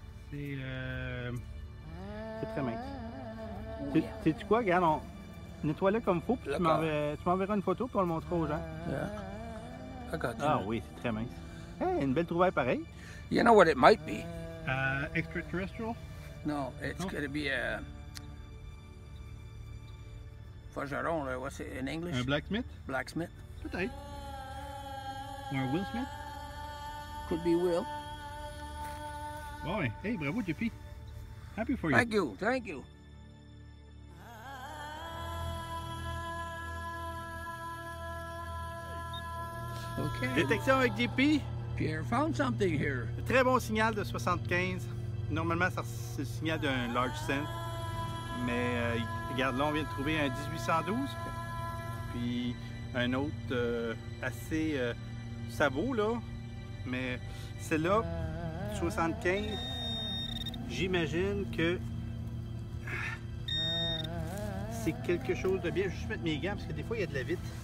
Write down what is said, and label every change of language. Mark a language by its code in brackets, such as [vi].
[fr] C'est... C'est très mince. Oh, Tu sais quoi, regarde, on nettoie-le comme il faut, puis tu D'accord. m'enverras une photo pour le montrer aux gens. [en] Yeah. I got you. [fr] Ah oui, c'est très mince. Hey, une belle trouvaille pareille. [en] You know what it might be? Extraterrestrial? No, it's Oh. gonna be a forgeron, or what's it in English? [fr] Un blacksmith? [en] Blacksmith. [fr] Peut-être. Ou un Will Smith? [en] Could be Will. [fr] Bon, ouais. Hey, bravo, JP. [en] Happy for you. Thank you, thank you. Okay. [fr] Détection avec JP. [en] Pierre found something here. [fr] Très bon signal de 75. Normalement, c'est le signal d'un large cent. Mais regarde, là, on vient de trouver un 1812. Puis un autre assez sabot, là. Mais celle-là, 75, j'imagine que c'est quelque chose de bien. Je vais juste mettre mes gants parce que des fois, il y a de la vitre.